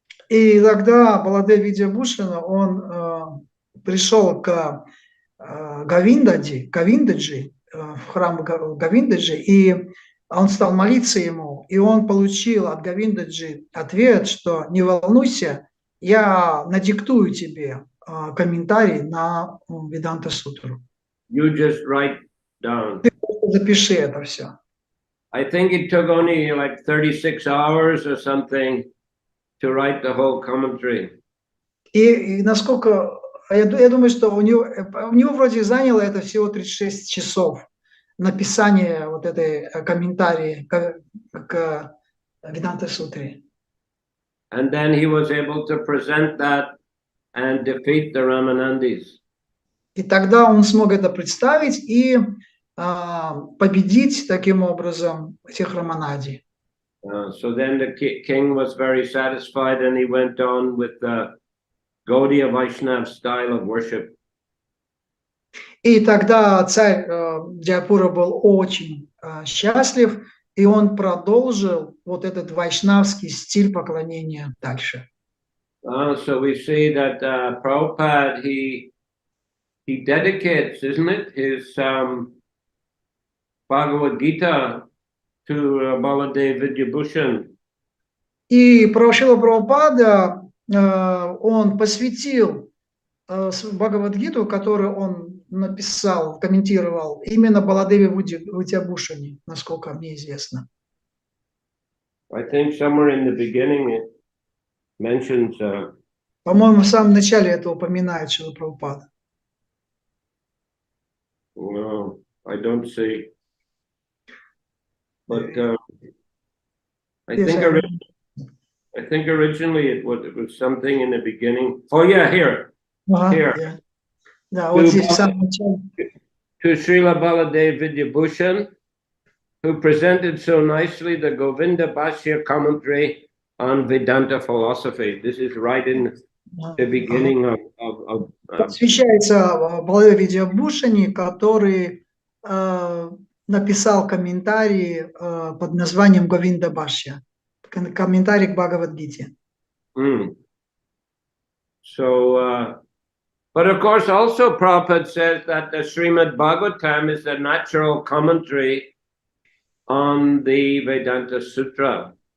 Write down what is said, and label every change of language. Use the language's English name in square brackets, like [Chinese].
[Russian] И тогда Баладев Видябушина, он пришел к Говиндаджи, в храм Говиндаджи, и он стал молиться ему, и он получил от Говиндаджи ответ, что не волнуйся, я надиктую тебе комментарий на Веданта Сутру. [English] You just write down. [Russian] Ты запиши это все. [English] I think it took only like 36 hours or something, to write the whole commentary. [Russian] И насколько, я думаю, что у него вроде заняло это всего 36 часов написание вот этой комментарии к Веданта Сутре. [English] And then he was able to present that and defeat the Ramanandis. [Russian] И тогда он смог это представить и победить таким образом этих Раманади. [English] So then the king was very satisfied, and he went on with the Gaudiya Vaishnav style of worship. [Russian] И тогда царь Джайпура был очень счастлив, и он продолжил вот этот вайшнавский стиль поклонения дальше. [English] So we see that Prabhupada, he dedicates, isn't it, his Bhagavad Gita to Baladev Vidyabhushan. [Russian] И Шрила Прабхупада, он посвятил Бхагавад-гиту, которую он написал, комментировал, именно Баладеве Видьябхушане, насколько мне известно. [English] I think somewhere in the beginning it mentions. [Russian] По-моему, в самом начале это упоминает Шрила Прабхупада. [English] No, I don't see. But I think originally it was something in the beginning. Oh yeah, here. Here. [Russian] Да, вот здесь в самом начале. [English] To Srila Baladev Vidyabhushan, who presented so nicely the Govinda Bhashya commentary on Vedanta philosophy. This is right in the beginning of [Russian] Посвящается Баладеву Видьябхушане, который написал комментарий под названием Говинда Бхашья, комментарий к Бхагавад-гите. [English] So, but of course, also Prabhupada says that the Srimad Bhagavatam is a natural commentary on the Vedanta Sutra.